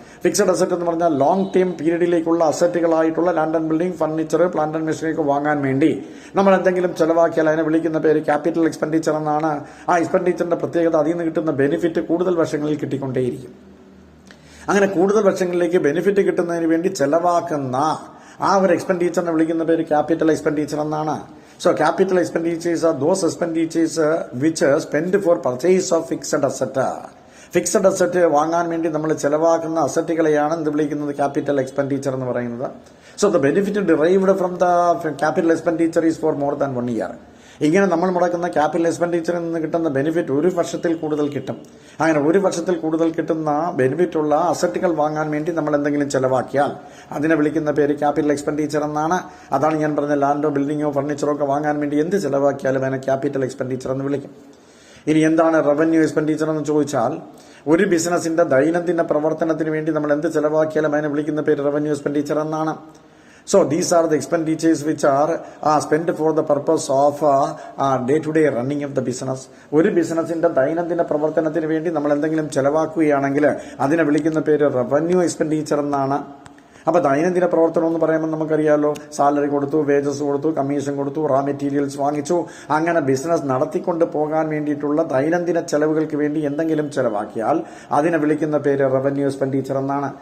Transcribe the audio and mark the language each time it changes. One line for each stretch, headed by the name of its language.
Malayalam: Fixed asset എന്ന് പറഞ്ഞാൽ long time പീരീഡിലേക്കുള്ള അസറ്റുകളായിട്ടുള്ള land and building, furniture, plant and machinery വാങ്ങാൻ വേണ്ടി നമ്മൾ എന്തെങ്കിലും ചെലവാക്കിയാൽ അതിനെ വിളിക്കുന്ന പേര് ക്യാപിറ്റൽ എക്സ്പെൻഡിച്ചർ എന്നാണ്. ആ എക്സ്പെൻഡിച്ചറിന്റെ പ്രത്യേകത അതിൽ നിന്ന് കിട്ടുന്ന ബെനിഫിറ്റ് കൂടുതൽ വർഷങ്ങളിൽ കിട്ടിക്കൊണ്ടേയിരിക്കും. അങ്ങനെ കൂടുതൽ വർഷങ്ങളിലേക്ക് ബെനിഫിറ്റ് കിട്ടുന്നതിന് വേണ്ടി ചെലവാക്കുന്ന ആ ഒരു എക്സ്പെൻഡിച്ചറിനെ വിളിക്കുന്ന പേര് ക്യാപിറ്റൽ എക്സ്പെൻഡിച്ചർ എന്നാണ്.
English: So capital expenditures are those expenditures which are spent for purchase of fixed asset.
Malayalam: Fixed asset വാങ്ങാൻ വേണ്ടി നമ്മൾ ചെലവാക്കുന്ന അസറ്റുകളെയാണ് എന്ത് വിളിക്കുന്നത്?
English: capital expenditure
Malayalam: എന്ന് പറയുന്നത്.
English: So the benefit derived from the capital expenditure is for more than 1 year.
Malayalam: ഇങ്ങനെ നമ്മൾ മുടക്കുന്ന capital എക്സ്പെൻഡിച്ചറിൽ നിന്ന് കിട്ടുന്ന ബെനിഫിറ്റ് 1 വർഷത്തിൽ കൂടുതൽ കിട്ടും. അങ്ങനെ 1 വർഷത്തിൽ കൂടുതൽ കിട്ടുന്ന ബെനിഫിറ്റ് ഉള്ള അസറ്റുകൾ വാങ്ങാൻ വേണ്ടി നമ്മൾ എന്തെങ്കിലും ചെലവാക്കിയാൽ അതിനെ വിളിക്കുന്ന പേര് ക്യാപിറ്റൽ എക്സ്പെൻഡിച്ചർ എന്നാണ്. അതാണ് ഞാൻ പറഞ്ഞ ലാൻഡോ ബിൽഡിങ്ങോ ഫർണിച്ചറോ ഒക്കെ വാങ്ങാൻ വേണ്ടി എന്ത് ചെലവാക്കിയാലും അതിനെ ക്യാപിറ്റൽ എക്സ്പെൻഡിച്ചർ എന്ന് വിളിക്കും. ഇനി എന്താണ് റവന്യൂ എക്സ്പെൻഡിച്ചർ എന്ന് ചോദിച്ചാൽ ഒരു ബിസിനസിന്റെ ദൈനംദിന പ്രവർത്തനത്തിന് വേണ്ടി നമ്മൾ എന്ത് ചെലവാക്കിയാലും അതിനെ വിളിക്കുന്ന പേര് റവന്യൂ എക്സ്പെൻഡിച്ചർ എന്നാണ്.
English: So these are the expenditures which are spent for the purpose of day-to-day running of the business.
Malayalam: ഒരു ബിസിനസിന്റെ ദൈനംദിന പ്രവർത്തനത്തിന് വേണ്ടി നമ്മൾ എന്തെങ്കിലും ചെലവാക്കുകയാണെങ്കിൽ അതിനെ വിളിക്കുന്ന പേര് റവന്യൂ എക്സ്പെൻഡിച്ചർ എന്നാണ്. അപ്പൊ ദൈനംദിന പ്രവർത്തനം എന്ന് പറയുമ്പോൾ നമുക്കറിയാമല്ലോ, സാലറി കൊടുത്തു, വേജസ് കൊടുത്തു, കമ്മീഷൻ കൊടുത്തു, റാ മെറ്റീരിയൽസ് വാങ്ങിച്ചു, അങ്ങനെ ബിസിനസ് നടത്തിക്കൊണ്ട് പോകാൻ വേണ്ടിയിട്ടുള്ള ദൈനംദിന ചെലവുകൾക്ക് വേണ്ടി എന്തെങ്കിലും ചെലവാക്കിയാൽ അതിനെ വിളിക്കുന്ന പേര് റവന്യൂ എക്സ്പെൻഡിച്ചർ എന്നാണ്.